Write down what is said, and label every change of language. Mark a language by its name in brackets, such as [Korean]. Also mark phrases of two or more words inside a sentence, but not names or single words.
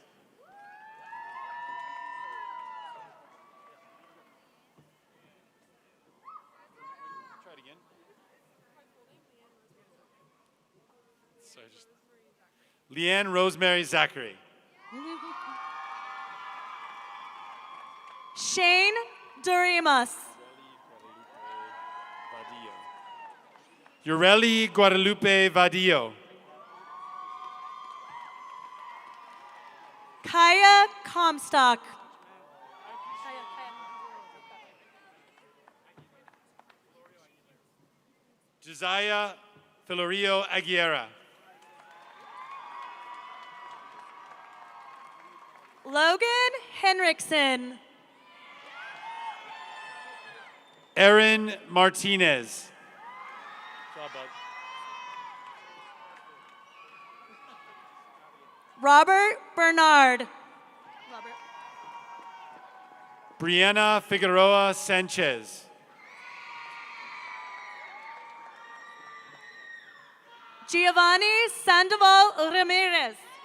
[English] Try it again. Sorry, Leanne Rosemary Zachary. Shane Dorimas. Ureli Guadalupe Vadillo. Kaya Comstock. Josiah Filorio Aguilera. Logan Henriksen. Aaron Martinez. Robert Bernard. Brianna Figueroa Sanchez. Giovanni Sandoval Ramirez.